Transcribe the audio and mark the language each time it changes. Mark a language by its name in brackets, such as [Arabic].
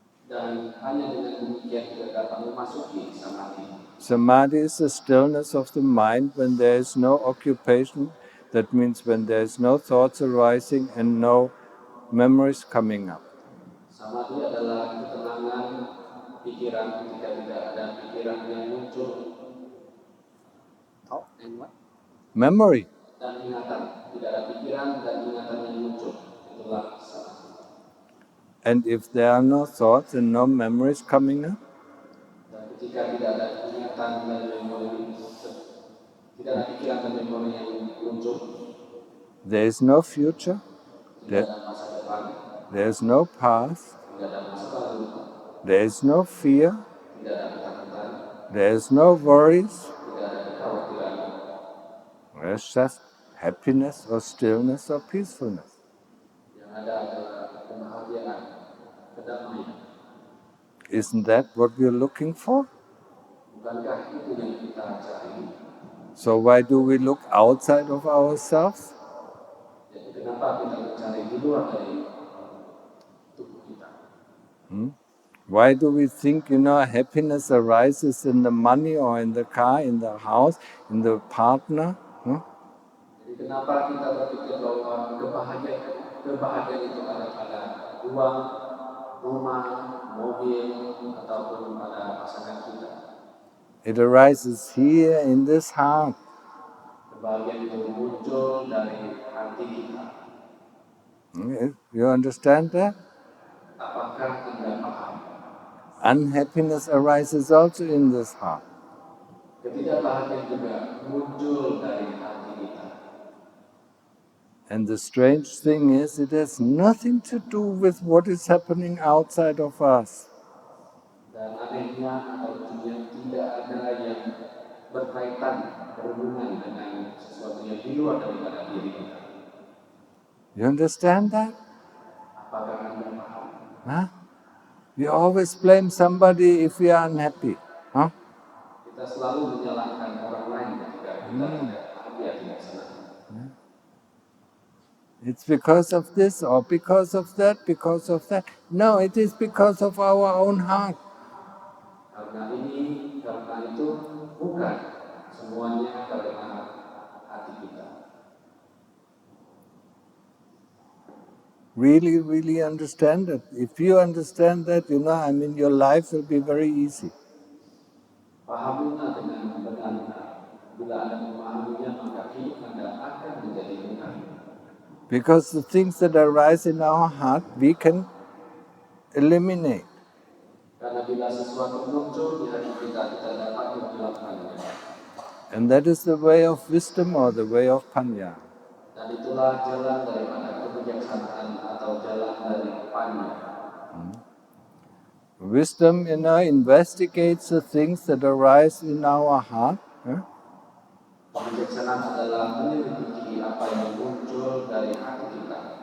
[Indonesian] Dan hanya dengan demikian kita dapat memasuki samadhi. [English] Samadhi is the stillness of the mind when there is no occupation. That means when there is no thoughts arising and no memories coming up. [Indonesian] Samadhi adalah ketenangan pikiran ketika tidak ada pikiran yang muncul. [English] Thought and what? Memory. [Indonesian] Dan ingatan. Tidak ada pikiran dan ingatan yang muncul. Itulah samadhi. [English] And if there are no thoughts and no memories coming up, [Indonesian] dan ketika tidak ada ingatan dan memori, tidak ada pikiran dan memori yang muncul, [English] there is no future, [Indonesian] tidak ada masa depan, [English] there is no past, [Indonesian] tidak ada masa lalu, [English] there is no fear, [Indonesian] tidak ada ketakutan, [English] there is no worries, [Indonesian] tidak ada kekhawatiran. [English] there's just happiness or stillness or peacefulness. [Indonesian] Yang ada adalah kebahagiaan, kedamaian. [English] Isn't that what we're looking for? [Indonesian] Bukankah itu yang kita cari? [English] So why do we look outside of ourselves? [Indonesian] Jadi kenapa kita mencari di luar dari tubuh kita? [English] Why do we think, happiness arises in the money or in the car, in the house, in the partner? [Indonesian] Jadi kenapa kita berpikir bahwa kebahagiaan itu ada pada uang, rumah, mobil, ataupun pada pasangan kita? [English] It arises here in this heart. [Indonesian] Kebahagiaan itu muncul dari hati kita. [English] You understand that? [Indonesian] Apakah Anda paham? [English] Unhappiness arises also in this heart. [Indonesian] Ketidakbahagiaan juga muncul dari hati kita. [English] And the strange thing is, it has nothing to do with what is happening outside of us. [Indonesian] Dan anehnya atau tidak ada yang berkaitan, berhubungan dengan sesuatu yang di luar daripada diri kita. [English] You understand that? [Indonesian] Apakah Anda paham? [English] Huh? We always blame somebody if we are unhappy. Huh? [Indonesian] Kita selalu menyalahkan orang lain ketika kita tidak bahagia, tidak senang. [English] It's because of this or because of that, because of that. No, it is because of our own heart. [Indonesian] Karena ini, karena itu, bukan semuanya karena hati kita. [English] Really, really understand it. If you understand that, your life will be very easy. [Indonesian] Pahamilah dengan benar-benar. Bila Anda memahaminya, maka hidup Anda akan menjadi mudah. [English] Because the things that arise in our heart, we can eliminate. [Indonesian] Karena bila sesuatu muncul di hati kita, kita dapat menghilangkannya. [English] And that is the way of wisdom or the way of panya. [Indonesian] Dan itulah jalan daripada kebijaksanaan atau jalan dari panya. [English] Wisdom, investigates the things that arise in our heart. [Indonesian] Kebijaksanaan adalah menyelidiki apa yang muncul dari hati kita.